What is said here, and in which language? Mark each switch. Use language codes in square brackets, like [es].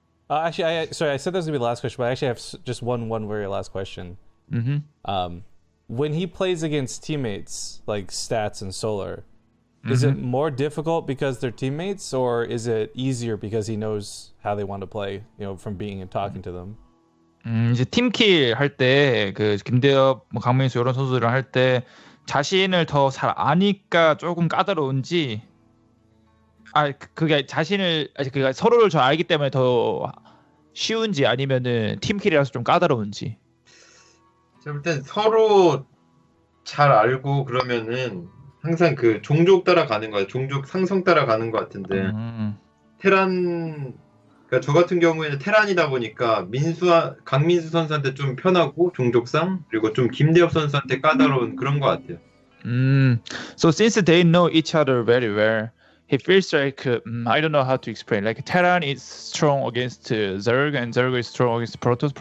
[en] Actually, I said that was gonna be the last question, but I actually have just one very last question. When he plays against teammates like Stats and Solar, is it more difficult because they're teammates, or is it easier because he knows how they want to play, from being and talking to them? [ko] 이제 팀킬 할 때 그 김대엽, 강민수 이런 선수들이랑 할 때 자신을 더 잘 아니까 조금 까다로운지 그게 그게 서로를 잘 알기 때문에 더 쉬운지 아니면은 팀킬이라서 좀 까다로운지. 제가 볼 땐 서로 잘 알고 그러면은 항상 그 종족 따라가는 거야. 종족 상성 따라가는 것 같은데 테란 그러니까 저 같은 경우에는 테란이다 보니까 강민수 선수한테 좀 편하고 종족상 그리고 좀 김대엽 선수한테 까다로운 그런 것 같아요. [en] So since they know each other very well, he feels like I don't know how to explain. Like Terran is strong against Zerg, and Zerg is strong against Protoss.